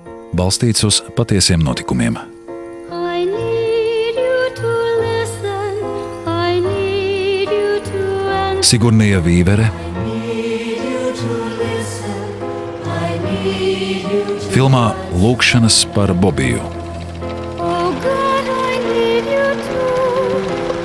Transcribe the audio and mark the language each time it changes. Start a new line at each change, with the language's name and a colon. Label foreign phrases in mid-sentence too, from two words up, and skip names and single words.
Latvian: balstīts uz patiesiem notikumiem.
English: I need you to listen. I need you to answer.
Latvian: Sigurnija Vīvere, filmā Lūkšanas par Bobiju.
English: Oh God, I need you to.